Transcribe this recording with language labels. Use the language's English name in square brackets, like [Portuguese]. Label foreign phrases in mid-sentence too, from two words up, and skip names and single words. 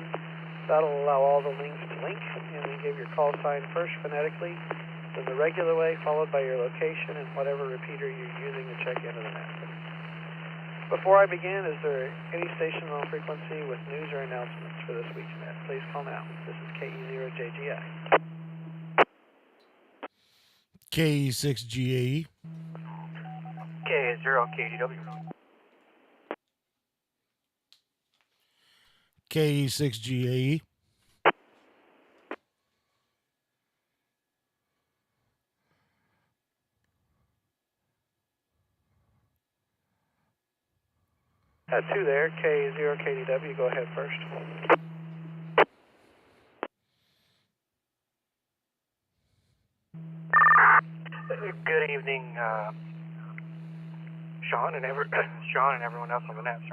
[English] That'll allow all the links to link, and then give your call sign first phonetically, then the regular way, followed by your location and whatever repeater you're using to check into the net. Before I begin, is there any station on frequency with news or announcements for this week's net? Please call now. This is KE0JGI. KE6GAE. KE0KDW. KE6GAE. Two there, K0KDW, go ahead first. Good evening, Sean and everyone else on the net.